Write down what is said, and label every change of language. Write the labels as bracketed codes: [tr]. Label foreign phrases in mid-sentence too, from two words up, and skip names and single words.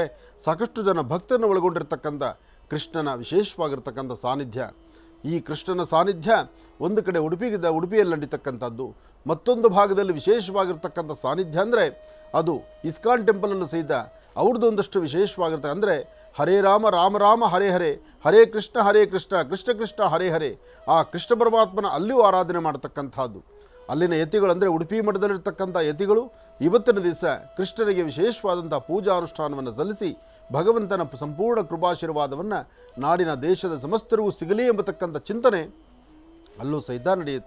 [kn] ಸಾಕಷ್ಟು ಜನ ಭಕ್ತರನ್ನು ಒಳಗೊಂಡಿರ್ತಕ್ಕಂಥ ಕೃಷ್ಣನ ವಿಶೇಷವಾಗಿರ್ತಕ್ಕಂಥ ಸಾನ್ನಿಧ್ಯ. ಈ ಕೃಷ್ಣನ ಸಾನ್ನಿಧ್ಯ ಒಂದು ಕಡೆ ಉಡುಪಿಯಲ್ಲಿ ನಡೀತಕ್ಕಂಥದ್ದು, ಮತ್ತೊಂದು ಭಾಗದಲ್ಲಿ ವಿಶೇಷವಾಗಿರ್ತಕ್ಕಂಥ ಸಾನ್ನಿಧ್ಯ ಅಂದರೆ ಅದು ಇಸ್ಕಾನ್ ಟೆಂಪಲನ್ನು ಸಹಿತ ಅವ್ರದ್ದೊಂದಷ್ಟು ವಿಶೇಷವಾಗಿರ್ತಕ್ಕ, ಅಂದರೆ [sa] ಹರೇ ರಾಮ ರಾಮ ರಾಮ ಹರೇ ಹರೇ, ಹರೇ ಕೃಷ್ಣ ಕೃಷ್ಣ ಕೃಷ್ಣ ಹರೇ ಹರೇ. [kn] ಆ ಕೃಷ್ಣ ಪರಮಾತ್ಮನ ಅಲ್ಲಿಯೂ ಆರಾಧನೆ ಮಾಡತಕ್ಕಂಥದ್ದು. ಅಲ್ಲಿನ ಯತಿಗಳು ಉಡುಪಿ ಮಠದಲ್ಲಿರ್ತಕ್ಕಂಥ ಯತಿಗಳು ಇವತ್ತಿನ ದಿವಸ ಕೃಷ್ಣನಿಗೆ ವಿಶೇಷವಾದಂಥ ಪೂಜಾ ಅನುಷ್ಠಾನವನ್ನು ಸಲ್ಲಿಸಿ ಭಗವಂತನ ಸಂಪೂರ್ಣ ಕೃಪಾಶೀರ್ವಾದವನ್ನು ನಾಡಿನ ದೇಶದ ಸಮಸ್ತರಿಗೂ ಸಿಗಲಿ ಎಂಬತಕ್ಕಂಥ ಚಿಂತನೆ ಅಲ್ಲೂ ಸಹಿತ ನಡೆಯುತ್ತೆ.